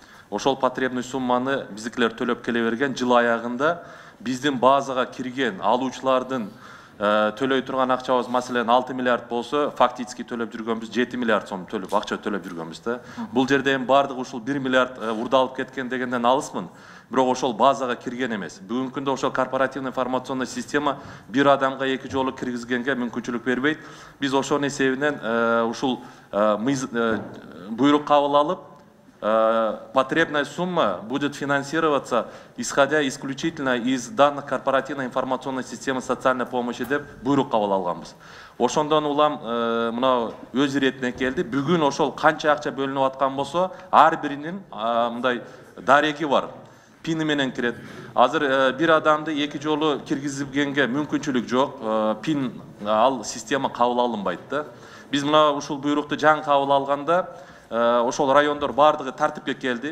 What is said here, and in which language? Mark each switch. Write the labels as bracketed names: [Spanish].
[Kyrgyz] Ошол потребный сумманы биздикилер төлөп келе берген. Жыл аягында биздин базага кирген алуучулардын төлөй турган акчабыз маселен 6 миллиард болсо, фактически төлөп жүргөнбүз 7 миллиард сом акча төлөп жүргөнбүз да. Бул жерде эми бардыгы ушул 1 миллиард урдалып кеткен дегенден алысмын. Бирок ошол базага кирген эмес. Бүгүнкү күндө ошол [Russian] корпоративный информационный система [Kyrgyz] бир адамга 2 жолу киргизгенге мүмкүнчүлүк бербейт. Биз ошонун эсебинен ушул буйрук кабыл алып, [Russian] потребная сумма будет финансироваться, исходя исключительно из данных корпоративной информационной системы социальной помощи [Kyrgyz] деп буйрук кабыл алганбыз. Ошондон улам мына өз иретине келди. Бүгүн ошол канча акча бөлүнүп аткан болсо, ар биринин мындай дареги бар. Пини менен кирет. Азыр бир адамды 2 жолу киргизгенге мүмкүнчүлүк жок. Пин ал система кабыл алынбайт да. Биз мына ушул буйрукту жаңы кабыл алганда ошол райондор бардыгы тартипке келди.